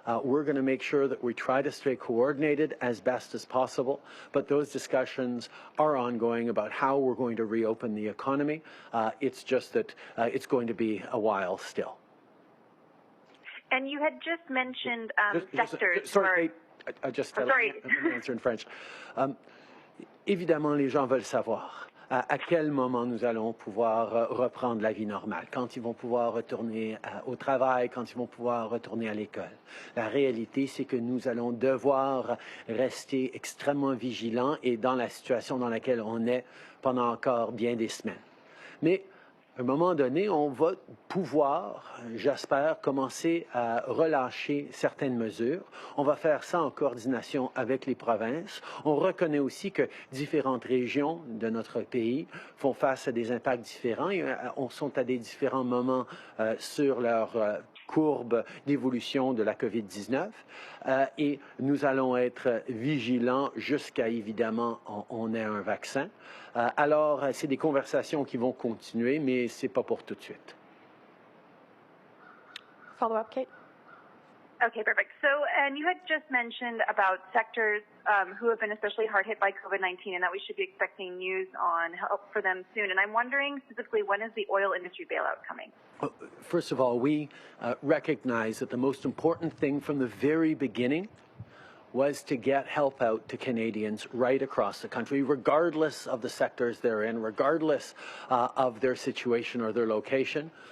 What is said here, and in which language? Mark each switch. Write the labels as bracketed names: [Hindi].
[English] We're going to make sure that we try to stay coordinated as best as possible, but those discussions are ongoing about how we're going to reopen the economy. It's just that it's going to be a while still. And you had just mentioned sectors. Sorry, I just let me answer in French. [French] Évidemment, les gens veulent savoir à quel moment nous allons pouvoir reprendre la vie normale, quand ils vont pouvoir retourner au travail, quand ils vont pouvoir retourner à l'école. La réalité, c'est que nous allons devoir rester extrêmement vigilants et dans la situation dans laquelle on est pendant encore bien des semaines. Mais à un moment donné, on va pouvoir, j'espère, commencer à relâcher certaines mesures. On va faire ça en coordination avec les provinces. On reconnaît aussi que différentes régions de notre pays font face à des impacts différents et sont à des différents moments sur leur courbe d'évolution de la COVID-19 et nous allons être vigilants jusqu'à, évidemment, on ait un vaccin. Alors, c'est des conversations qui vont continuer, mais ce n'est pas pour tout de suite. [English] Follow-up, Kate? Okay, perfect. So, and you had just mentioned about sectors who have been especially hard hit by COVID-19 and that we should be expecting news on help for them soon. And I'm wondering specifically, when is the oil industry bailout coming? First of all, we recognize that the most important thing from the very beginning was to get help out to Canadians right across the country, regardless of the sectors they're in, regardless of their situation or their location.